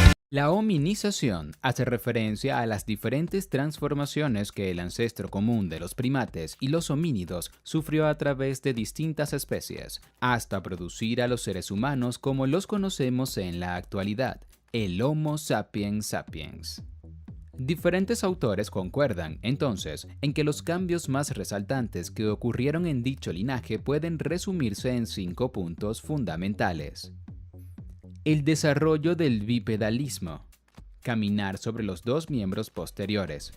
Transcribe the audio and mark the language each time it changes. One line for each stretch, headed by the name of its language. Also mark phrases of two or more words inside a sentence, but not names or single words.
Spanish: La hominización hace referencia a las diferentes transformaciones que el ancestro común de los primates y los homínidos sufrió a través de distintas especies, hasta producir a los seres humanos como los conocemos en la actualidad, el Homo sapiens sapiens. Diferentes autores concuerdan, entonces, en que los cambios más resaltantes que ocurrieron en dicho linaje pueden resumirse en 5 puntos fundamentales. El desarrollo del bipedalismo, caminar sobre los dos miembros posteriores.